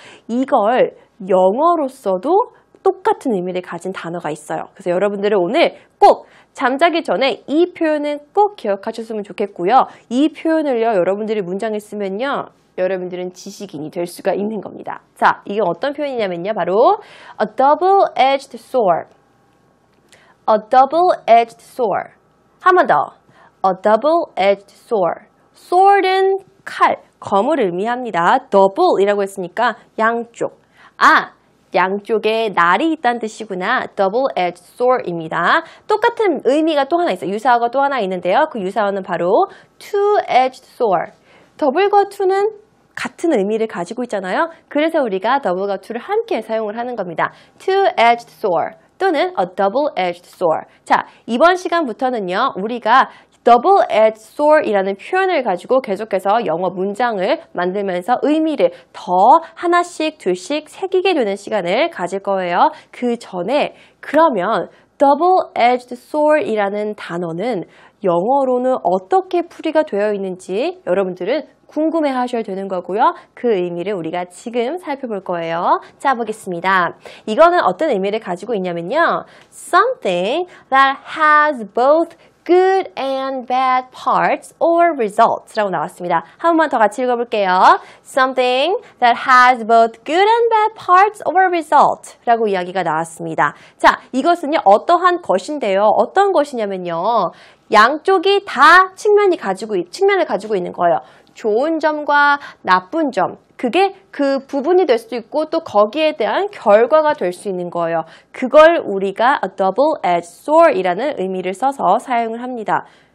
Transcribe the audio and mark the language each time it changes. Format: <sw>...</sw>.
<ko>이걸 영어로서도 똑같은 의미를 가진 단어가 있어요. 그래서 여러분들은 오늘 꼭 잠자기 전에 이 표현은 꼭 기억하셨으면 좋겠고요. 이 표현을요, 여러분들이 문장에 쓰면요. 여러분들은 지식인이 될 수가 있는 겁니다. 자, 이게 어떤 표현이냐면요. 바로</ko> <en>a double-edged sword. A double-edged sword.</en> <ko>한 번 더.</ko> <en>A double-edged sword.</en> <ko>sword은 칼, 검을 의미합니다. double이라고 했으니까 양쪽. 양쪽에 날이 있다는 뜻이구나.</ko> <en>double-edged sword</en> <ko>입니다. 똑같은 의미가 또 하나 있어요. 유사어가 또 하나 있는데요. 그 유사어는 바로 two-edged sword. 더블과 투는 같은 의미를 가지고 있잖아요. 그래서 우리가 더블과 투를 함께 사용을 하는 겁니다.</ko> <en>two-edged sword</en> <ko>또는</ko> <en>a double-edged sword.</en> <ko>자, 이번 시간부터는요. 우리가 double-edged sword이라는 표현을 가지고 계속해서 영어 문장을 만들면서 의미를 더 하나씩, 둘씩 새기게 되는 시간을 가질 거예요. 그 전에 그러면 double-edged sword이라는 단어는 영어로는 어떻게 풀이가 되어 있는지 여러분들은 궁금해 하셔야 되는 거고요. 그 의미를 우리가 지금 살펴볼 거예요. 자, 보겠습니다. 이거는 어떤 의미를 가지고 있냐면요.</ko> <en>Something that has both good and bad parts or results</en> <ko>라고 나왔습니다. 한 번만 더 같이 읽어볼게요.</ko> <en>Something that has both good and bad parts or results</en> <ko>라고 이야기가 나왔습니다. 자, 이것은요, 어떠한 것인데요. 어떤 것이냐면요. 양쪽이 다 측면을 가지고 있는 거예요. 좋은 점과 나쁜 점, 그게 그 부분이 될 수도 있고 또 거기에 대한 결과가 될 수 있는 거예요. 그걸 우리가 a double-edged sword이라는 의미를 써서 사용을 합니다.</ko>